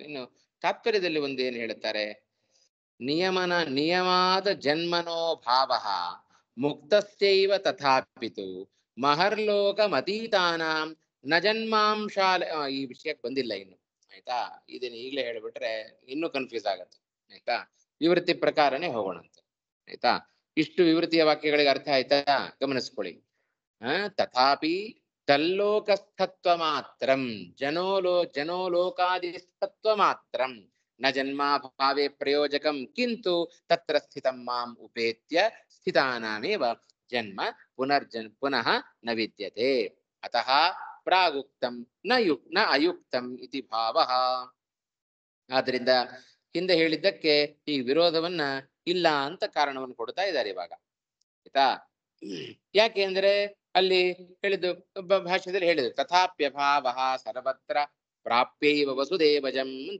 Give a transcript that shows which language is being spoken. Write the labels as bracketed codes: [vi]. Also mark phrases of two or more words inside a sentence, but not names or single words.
[kn] ಇನ್ನು ತಾತ್ಪರ್ಯದಲ್ಲಿ ಒಂದು ಏನು ಹೇಳುತ್ತಾರೆ, [sa] ನಿಯಮಾದ ಜನ್ಮನೋ ಭಾವ ಮುಕ್ತಸ್ಯೈವ ತಥಾಪಿತು ಮಹರ್ಲೋಕ ಮತೀತಾನಾಂ ನ ಜನ್ಮಾಂಶಾಲ. [kn] ಈ ವಿಷಯಕ್ಕೆ ಬಂದಿಲ್ಲ ಇನ್ನು, ಆಯ್ತಾ. ಇದನ್ನ ಈಗಲೇ ಹೇಳ್ಬಿಟ್ರೆ ಇನ್ನೂ ಕನ್ಫ್ಯೂಸ್ ಆಗತ್ತೆ, ಆಯ್ತಾ. ವಿವೃತ್ತಿ ಪ್ರಕಾರನೇ ಹೋಗೋಣಂತೆ, ಆಯ್ತಾ. ಇಷ್ಟು ವಿವೃತ್ತಿಯ ವಾಕ್ಯಗಳಿಗೆ ಅರ್ಥ ಆಯ್ತಾ? ಗಮನಿಸ್ಕೊಳ್ಳಿ. [sa] ತಥಾಪಿ ತಲ್ಲೋಕಸ್ಥತ್ವ ಮಾತ್ರಂ ಜನೋಲೋಕಾದಿಸ್ಥತ್ವ ಮಾತ್ರಂ ನ ಜನ್ಮಾಭಾವೇ ಪ್ರಯೋಜಕಂ ಕಿಂತು ತತ್ರ ಸ್ಥಿತಂ ಮಾಂ ಉಪೇತ್ಯ ಸ್ಥಿತಾನಾಮೇವ ಜನ್ಮ ಪುನಃ ನ ವಿದ್ಯತೆ ಅತಃ ಪ್ರಾಗುಕ್ತಂ ನ ಅಯುಕ್ತಂ ಇತಿ ಭಾವಃ. [kn] ಆದ್ರಿಂದ ಹಿಂದೆ ಹೇಳಿದ್ದಕ್ಕೆ ಈ ವಿರೋಧವನ್ನ ಇಲ್ಲ ಅಂತ ಕಾರಣವನ್ನು ಕೊಡ್ತಾ ಇದ್ದಾರೆ ಇವಾಗ, ಆಯ್ತಾ. ಯಾಕೆ ಅಂದ್ರೆ ಅಲ್ಲಿ ಹೇಳಿದ್ದು, ಭಾಷ್ಯದಲ್ಲಿ ಹೇಳಿದ್ರು [sa] ತಥಾಪ್ಯಭಾವ ಸರ್ವತ್ರ ಪ್ರಾಪ್ಯೈವ ವಸುದೇವಜಂ [kn] ಅಂತ.